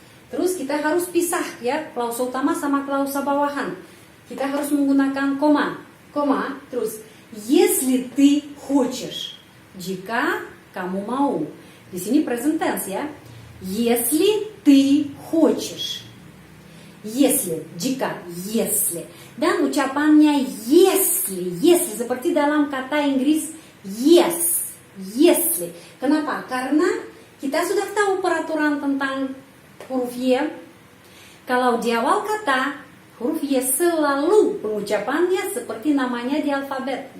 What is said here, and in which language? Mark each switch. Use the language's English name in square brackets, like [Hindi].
[Indonesian] Terus kita harus pisah ya, klausa utama sama klausa bawahan. Kita harus menggunakan koma. Terus [Russian] если ты хочешь. [Indonesian] Jika kamu mau. Di sini present tense ya. [Russian] Если ты хочешь. Если, [Indonesian] jika, [Russian] если. [Indonesian] Dan ucapannya [Russian] если [Indonesian] seperti dalam kata Inggris yes, если. Kenapa? Karena kita sudah tahu peraturan tentang huruf Y. Kalau di awal kata, huruf Y selalu pengucapannya seperti namanya di alfabet.